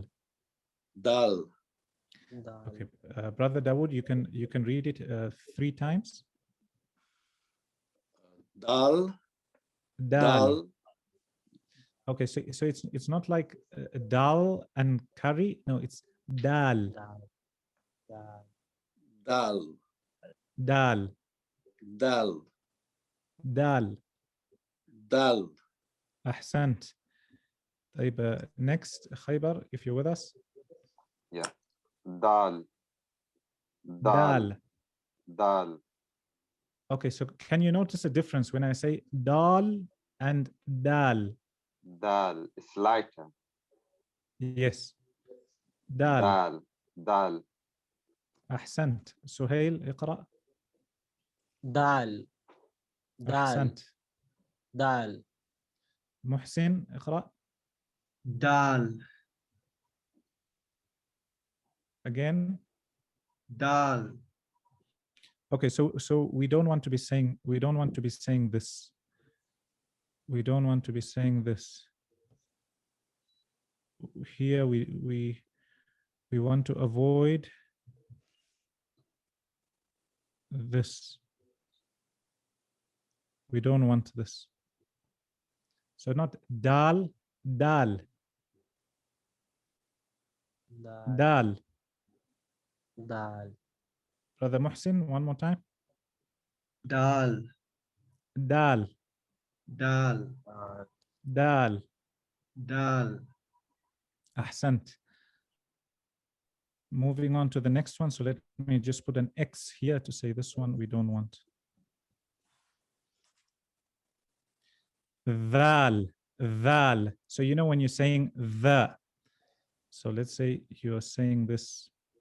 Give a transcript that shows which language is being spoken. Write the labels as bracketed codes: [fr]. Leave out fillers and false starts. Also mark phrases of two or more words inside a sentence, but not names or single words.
[en] Daal. Okay, Brother Dawood, you can read it 3 times. Daal. Daal. Daal. Okay, so it's not like dal and curry. No, it's dal. Daal. Dal. Daal. Dal. Daal. [ar] أحسنت. طيب, [en] next, Khaybar, if you're with us. Yeah. Daal. Dal. Daal. Okay, so can you notice a difference when I say dal and dal? Daal is lighter. Yes. Dal. Daal. Daal. [ar] أحسنت. سهيل اقرأ. دال. دال. أحسنت. دال. محسن اقرأ. دال. [en] Again. [ar] دال. [en] Okay, so we don't want to be saying this. We don't want to be saying this. Here we want to avoid this. We don't want this. So not dal, dal. Dal. [ar] دال. [en] Brother Muhsin, one more time. [ar] دال. [en] Dal. [ar] دال. [en] Dal. [ar] دال. [en] Ahsant. Moving on to the next one. So let me just put an X here to say this one we don't want. Thaal. Thaal. So you know when you're saying the. So let's say you're saying this.